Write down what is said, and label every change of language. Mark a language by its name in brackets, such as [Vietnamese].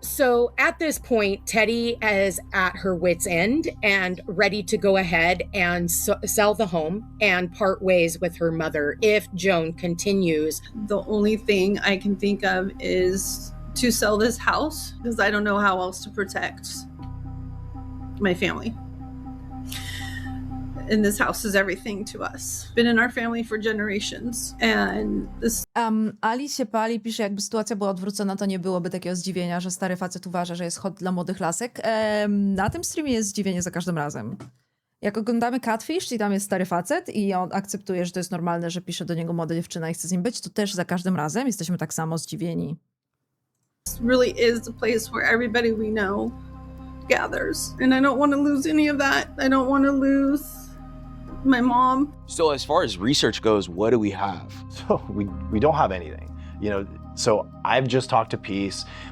[English] So at this point, Teddy is at her wit's end and ready to go ahead and sell the home and part ways with her mother if Joan continues. The only thing I can think of is to sell this house because I don't know how else to protect my family. And this house is everything to us. Been in our family for generations. And this... [Polish] Ali się pali, pisze, jakby sytuacja była odwrócona, to nie byłoby takiego zdziwienia, że stary facet uważa, że jest hot dla młodych lasek. Na tym streamie jest zdziwienie za każdym razem. Jak oglądamy Catfish i tam jest stary facet i on akceptuje, że to jest normalne, że pisze do niego młoda dziewczyna i chce z nim być, to też za każdym razem jesteśmy tak samo zdziwieni. [English] This really is the place where everybody we know gathers. And I don't want to lose any of that. I don't want to lose my mom. So as far as research goes, what do we have? So we don't have anything, you know. So I've just talked to Peace.